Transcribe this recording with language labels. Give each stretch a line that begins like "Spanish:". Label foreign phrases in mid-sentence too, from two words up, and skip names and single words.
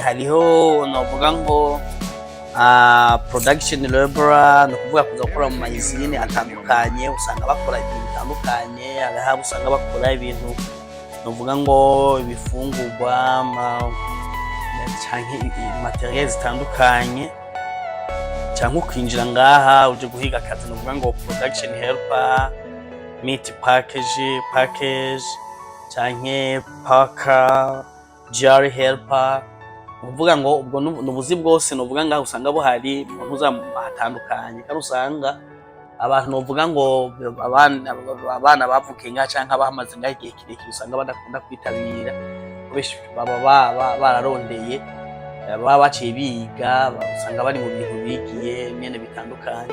Rundi: Hariho novuga ngo
English: production laborer,
Rundi: no kuvuga kuza gukora mu mayizine atandukanye, usanga bakora ibintu bitandukanye. Hariho usanga bakora ibintu novuga ngo ibifungurwa canke materiel zitandukanye, canke ukinjira ngaha uje guhiga akazi novuga ngo
English: production helper, meat package
Rundi: canke paka,
English: jar helper.
Rundi: Uvuga ngo ubwo nubuzi bwose novuga ngaho usanga buhari mu ntuzatandukanye, kandi usanga abantu novuga ngo abana bavukiye ngaha canke abahamaze ngaho igihe kirekire usanga badakunda kwitabira, benshi baba bararondeye, baba baciye biga, usanga bari mu bintu bigiye nyene bitandukanye.